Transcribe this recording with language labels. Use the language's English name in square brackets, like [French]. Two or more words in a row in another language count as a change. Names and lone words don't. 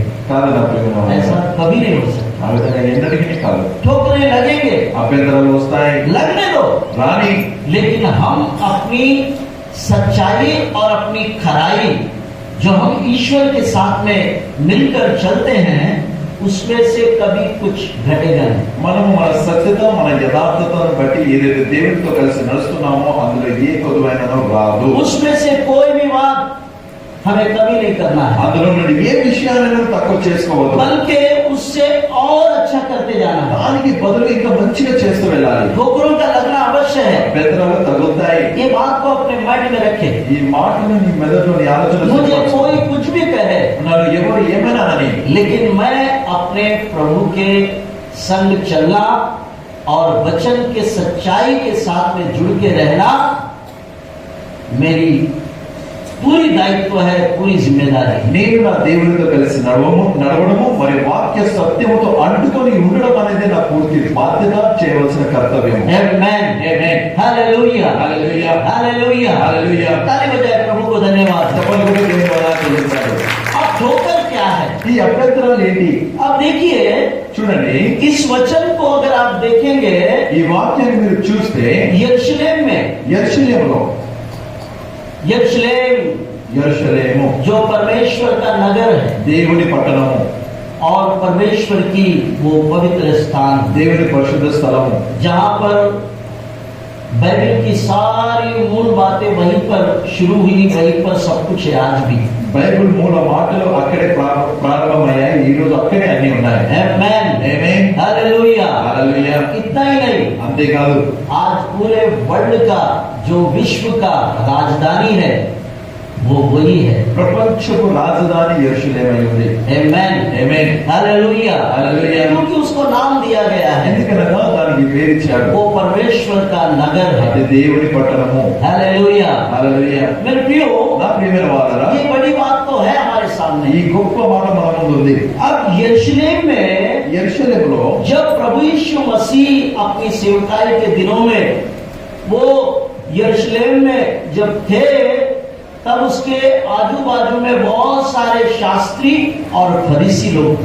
[Telugu] కాదు నా ప్రియమైన [Hindi] ऐसा [Telugu] వారు. [Hindi] कभी नहीं हो सकता. [Telugu] ఆ విధంగా ఎన్నటికీ కాదు. [Hindi] ठोकरें लगेंगे, [Telugu] అభ్యంతరాలు వస్తాయి, [Hindi] लगने दो, [Telugu] రాని. [Hindi] लेकिन हम अपनी सच्चाई और अपनी खराई जो हम ईश्वर के साथ में मिलकर चलते हैं, उसमें से कभी कुछ घटेगा नहीं. [Telugu] మనము మన సత్యత, మన యథార్థతను బట్టి ఏదైతే దేవునితో కలిసి నడుస్తున్నామో అందులో ఏ కొదువైనను రాదు. [Hindi] उसमें से कोई भी बात हमें कभी नहीं करना है, [Telugu] అందులో నుండి ఏ విషయాలను తక్కువ చేసుకోవద్దు, [Hindi] बल्कि उससे और अच्छा करते जाना है. [Telugu] దానికి బదులు ఇంకా మంచిగా చేస్తూ వెళ్ళాలి. [Hindi] ठोकरों का लगना अवश्य है. [Telugu] అభ్యంతరాలు తగులుతాయి. [Hindi] ये बात को अपने माइंड में रखें. [Telugu] ఈ మాటను నీ మెదడులోని ఆలోచన [Hindi] मुझे कोई कुछ भी कहे, [Telugu] నన్ను ఎవరు ఏమైనా అని, [Hindi] लेकिन मैं अपने प्रभु के संग चलना और वचन के सच्चाई के साथ में जुड़ के रहना मेरी पूरी दायित्व है, पूरी जिम्मेदारी. [Telugu] నేను నా దేవునితో కలిసి నడవడము మరి వాక్య సత్యముతో అంటుకొని ఉండడం అనేది నా పూర్తి బాధ్యత, చేయవలసిన కర్తవ్యం. Amen. ఆమేన్. Hallelujah. హల్లెలూయా. Hallelujah. హల్లెలూయా. [Hindi] ताली बजाए प्रभु को धन्यवाद. [Telugu] చెప్పండి కూడా దేవుని వందనాలు చెల్లిస్తాడు. [Hindi] अब ठोकर क्या है? [Telugu] ఈ అభ్యంతరాలు ఏంటి? [Hindi] अब देखिए, [Telugu] చూడండి, [Hindi] इस वचन को अगर आप देखेंगे, [Telugu] ఈ వాక్యాన్ని మీరు చూస్తే [Hindi] यरूशलेम में, [Telugu] యెరూషలేములో, యెరూషలేము [Hindi] जो परमेश्वर का नगर है [Telugu] దేవుని పట్టణము, [Hindi] और परमेश्वर की वो पवित्र स्थान, [Telugu] దేవుని పరిశుద్ధ స్థలము, [Hindi] जहाँ पर बाइबल की सारी मूल बातें वहीं पर शुरू हुई, वहीं पर सब कुछ है आज भी. [Telugu] బైబిల్ మూల మాటలు అక్కడే ప్రారంభమయ్యాయి. ఈ రోజు అక్కడే అన్ని ఉన్నాయి. Amen. ఆమేన్. Hallelujah. హల్లెలూయా. [Hindi] इतना ही नहीं, [Telugu] అంతేకాదు [Hindi] आज पूरे वर्ल्ड का जो विश्व का राजधानी है वो वही है। [Telugu] ప్రపంచపు రాజధాని యెరూషలేమై ఉంది. Amen. ఆమేన్. [Hindi] हालेलुया। हालेलुया। क्योंकि उसको नाम दिया गया है, [Telugu] ఎందుకనగా దానికి పేరు ఇచ్చాడు. [Hindi] वो परमेश्वर का नगर [Telugu] అది [Hindi] है। [Telugu] దేవుని పట్టణము. [Hindi] हालेलुया। [Telugu] హల్లెలూయా. [Hindi] मेरे प्रियो, [Telugu] నా ప్రియమైన వారలారా, [Hindi] ये बड़ी बात तो है हमारे सामने। [Telugu] ఈ గొప్ప మాట మన ముందు ఉంది. [Hindi] अब यरूशलेम में [Telugu] యెరూషలేములో [Hindi] जब प्रभु यीशु मसीह अपनी सेवकाई के दिनों में वो यरूशलेम में जब थे, तब उसके आजू बाजू में बहुत सारे शास्त्री और फरीसी लोग थे।